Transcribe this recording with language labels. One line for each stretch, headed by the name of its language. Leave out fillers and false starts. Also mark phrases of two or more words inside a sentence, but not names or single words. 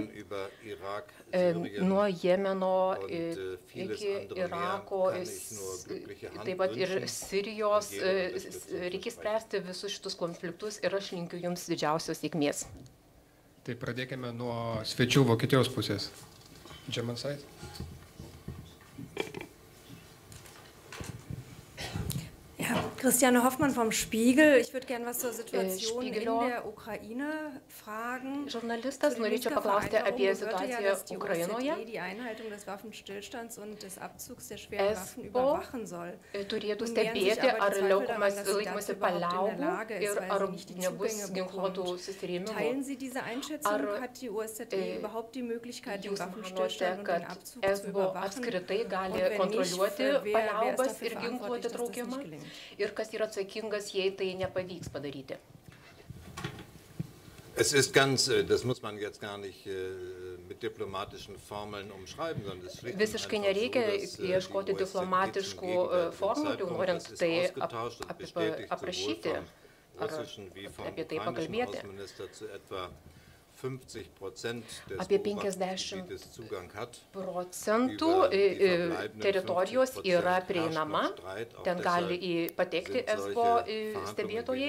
Lithuanian: Nuo Jemeno iki Irako, taip pat ir Sirijos, reikės spręsti visus šitus konfliktus ir aš linkiu jums didžiausios sėkmės. Tai pradėkime nuo svečių Vokietijos pusės.
English: German side.
German: Ja, Christiane Hoffmann vom Spiegel. Ich würde gerne was zur Situation in der Ukraine fragen.
Lithuanian: Žurnalistas, norėčiau paklausti apie situaciją Ukrainoje. ESBO turėtų stebėti, ar laikomasi paliaubų ir ar nebus ginkluotų susirėmimų. Ar jūs manote, kad ESBO apskritai gali kontroliuoti paliaubas ir ginkluoti traukimą? Ir kas yra atsakingas, jei tai nepavyks padaryti?
German: Es ist ganz, das muss man jetzt gar nicht mit diplomatischen Formeln umschreiben, sondern es schlicht
Lithuanian: visiškai nereikia ieškoti diplomatiškų formulių, norint tai aprašyti ar apie tai pakalbėti. Apie 50% teritorijos yra prieinama, ten gali patekti ESBO stebėtojai.